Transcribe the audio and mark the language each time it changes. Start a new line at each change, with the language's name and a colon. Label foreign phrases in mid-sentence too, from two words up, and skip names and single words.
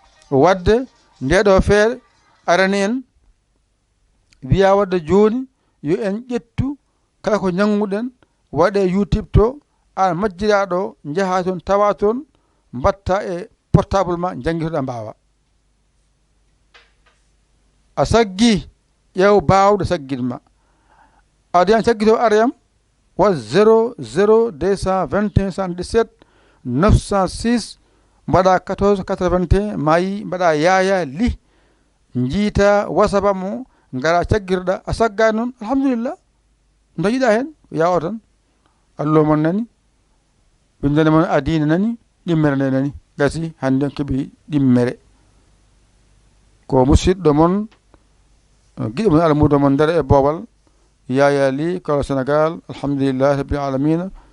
Fula: Wadde nde ɗo feere arani en, wiya wadde joni, yo en ƴettu kala ko janguɗen, waɗe YouTube to, an majjira ɗo, jaha toon, tawa toon, mbatta e portable ma, jangguitoɗa mbawa. A saggi, ƴeew bawɗo saggitma. Adi an saggito arayam, wa zéro zéro deux cent vingt et un soixante-dix-sept neuf cent six, mbaɗa quatorze quatre-vingt-un, mayi, mbaɗa Yaya Ly, jiita WhatsApp am o, ngara caggirɗa, a sagga noon, alhamdulillah. No jiɗa hen, ya o tan. Allah mon nani, bindane mon adina nani, ɗimmere nde nani. Gasi, hande on keeɓi ɗimmere. Ko musidɗo mon, giɗo mon almudo mon nder e Bowal, Yaya Ly, Kala Sénégal,
Arabic: الحمد لله، رب العالمين.